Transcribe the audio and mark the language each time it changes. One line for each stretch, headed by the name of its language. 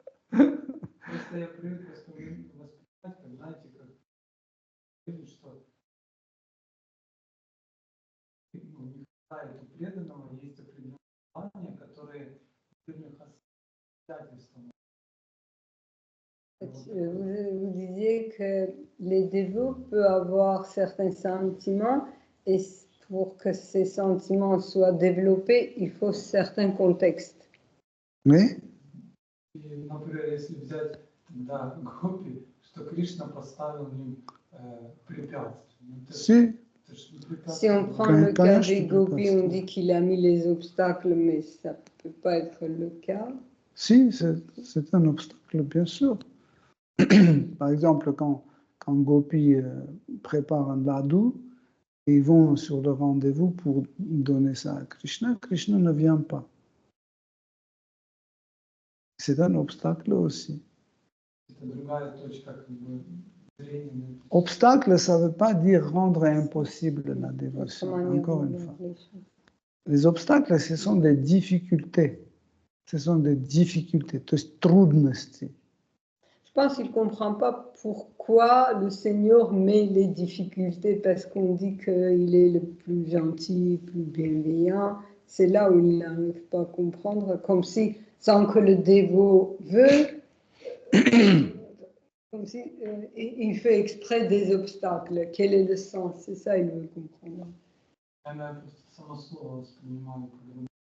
Russian: Просто я привык воспринимать, как, знаете, как что не хватает у преданного, есть определенные желания, которые определенных обстоятельств.
French: Vous disiez que les dévots peuvent avoir certains sentiments et pour que ces sentiments soient développés, il faut certains contextes. Oui.
Russian: Например, если взять Гопи, что Кришна поставил им препятствия.
French: Si on prend le cas des gopis, on dit qu'il a mis les obstacles, mais ça ne peut pas être le cas. Si, c'est un obstacle, bien sûr. Par exemple, quand Gopi prépare un ladou, ils vont sur le rendez-vous pour donner ça à Krishna, Krishna ne vient pas. C'est un obstacle aussi.
Russian: это другая точка, как бы, зрения.
French: Obstacle, ça ne veut pas dire rendre impossible la dévotion, encore une fois. Les obstacles, ce sont des difficultés. Ce sont des difficultés,
Russian: то есть трудности.
French: Je pense qu'il ne comprend pas pourquoi le Seigneur met les difficultés, parce qu'on dit qu'il est le plus gentil, le plus bienveillant. C'est là où il n'arrive pas à comprendre, comme si, sans que le dévot veut, comme si il fait exprès des obstacles. Quel est le sens? C'est ça, il veut comprendre.
Russian: Она просто само слово воспринимала по-другому.